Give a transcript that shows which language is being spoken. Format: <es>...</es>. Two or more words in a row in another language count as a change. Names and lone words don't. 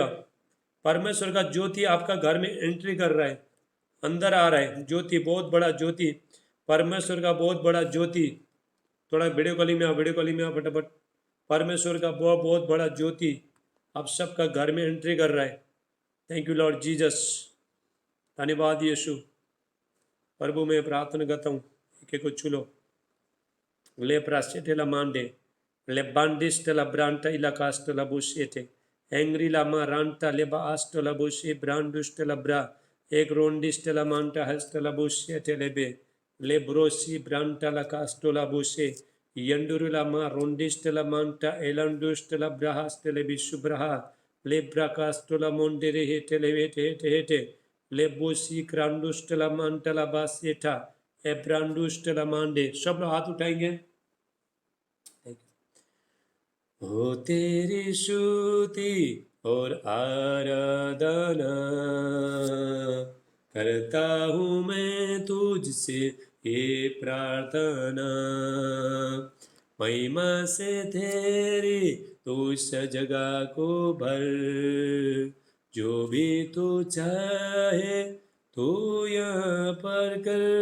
<hi>परमेश्वर का ज्योति आपका घर में एंट्री कर रहा है, अंदर आ रहा है ज्योति, बहुत बड़ा ज्योति, परमेश्वर का बहुत बड़ा ज्योति। थोड़ा</hi> <en>video calling</en> <hi>में आओ,</hi> <en>video calling</en> <hi>में आओ फटाफट। परमेश्वर का बहुत बहुत बड़ा ज्योति आप सबका घर में एंट्री कर रहा है।</hi> <en>thank you Lord Jesus,</en> <hi>धन्यवाद यीशु। प्रभु मैं प्रार्थना करता हूँ, एक को छू लो। ले प्रास्टेला मांडे ले बांडिस्टला ब्रांटा इला कास्टला बुशेटे एंग्री लामा रांटा ले बास्टला बुशे ब्रांडुस्टला ब्रा एक रोंडिस्टला मांटा हस्टला बुशेटे लेबे ले ब्रोसी ब्रांटा ला कास्टला बुशे यंडुरुला मा रोंडिस्टला मांटा एलंडुस्टला ब्राहास्टले बिशुब्रहा ले ब्राकास्टला मोंडेरे हेटे ले हेटे हेटे हेटे ले बुशी क्रांडुस्टला मांटला बासेटा ए ब्रांडुस्टला मांडे। सब लोग हाथ उठाएंगे। हो तेरी स्तुति और आराधना करता हूँ मैं तुझसे ये प्रार्थना, महिमा से तेरी तू इस जगह को भर, जो भी तू चाहे तू यहाँ पर कर,</hi>